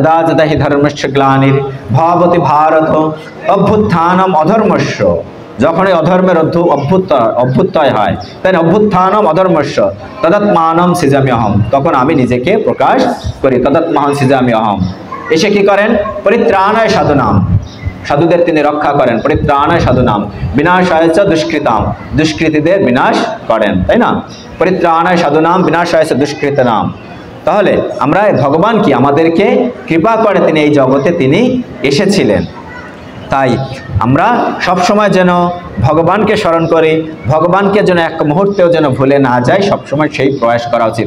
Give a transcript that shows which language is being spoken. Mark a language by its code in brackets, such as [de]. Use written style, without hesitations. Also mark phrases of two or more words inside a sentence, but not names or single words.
[sa] যদা যদা হি ধর্মস্য গ্লানির ভবতি ভারত অভ্যুত্থানম অধর্মস্য। [bn] যখন এই অধর্মের অভ্যুত্থয় হয়, তাই না? [sa] অভ্যুত্থানম অধর্মস্য তদাত্মানম সৃজামি অহম। [bn] তখন আমি নিজেকে প্রকাশ করি, [sa] তদাত্মাহম সৃজামি অহম। [bn] এসে কি করেন? [sa] পরিত্রাণায় সাধুনাম, [bn] সাধুদের তিনি রক্ষা করেন। [sa] পরিত্রাণায় সাধুনাম বিনাশায় চ দুষ্কৃতাম, [bn] দুষ্কৃতীদের বিনাশ করেন, তাই না? [sa] পরিত্রাণায় সাধুনাম বিনাশায় চ দুষ্কৃতানাম। [bn] তাহলে আমরা ভগবান কি আমাদেরকে কৃপা করে তিনি এই জগতে তিনি এসেছিলেন। তাই আমরা সব সময় যেন ভগবানকে স্মরণ করি, ভগবানকে যেন এক মুহূর্তেও যেন ভুলে না যাই, সবসময় সেই প্রয়াস করা উচিত।